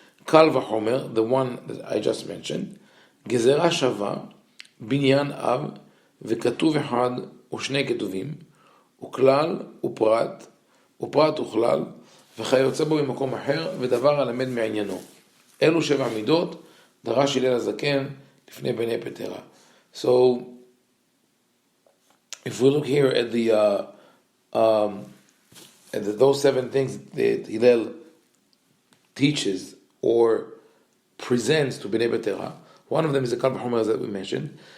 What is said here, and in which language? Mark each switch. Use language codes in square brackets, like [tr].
[he] Kal Vachomer, the one that I just mentioned, Gezerah Shava, Binyan Av, Vekatuv Echad, Ushne Ketuvim, Uklal, Uprat, Uchlal, וכיוצא בו במקום אחר, ודבר הלמד מעניינו. אלו 7 מידות, דרש הלל הזקן לפני בני פטרה. [en] So, if we look here at those 7 things that Hillel teaches or presents to Bnei Betera, one of them is the Kal Vachomer that we mentioned.